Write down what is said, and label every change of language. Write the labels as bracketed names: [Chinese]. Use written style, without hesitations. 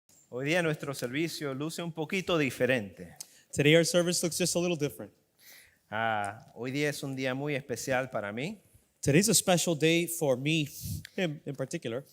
[Spanish] Hoy día nuestro servicio luce un poquito diferente. [English] Today our service looks just a little different. [Spanish] Hoy día es un día muy especial para mí. [English] Today's a special day for me, him in particular.